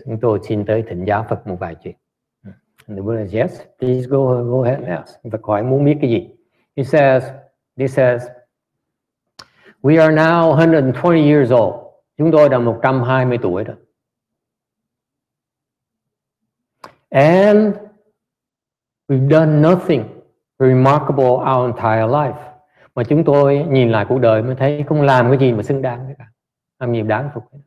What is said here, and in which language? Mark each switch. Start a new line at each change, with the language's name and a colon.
Vietnamese: Chúng tôi xin tới thỉnh giáo Phật một vài chuyện.
English: And the Buddha says, yes, please go ahead and ask.
Vietnamese: Phật hỏi muốn biết cái gì?
English: He says, we are now 120 years old.
Vietnamese: Chúng tôi đã 120 tuổi rồi.
English: And we've done nothing remarkable our entire life.
Vietnamese: Mà chúng tôi nhìn lại cuộc đời mới thấy không làm cái gì mà xứng đáng với cả, làm gì đáng phục.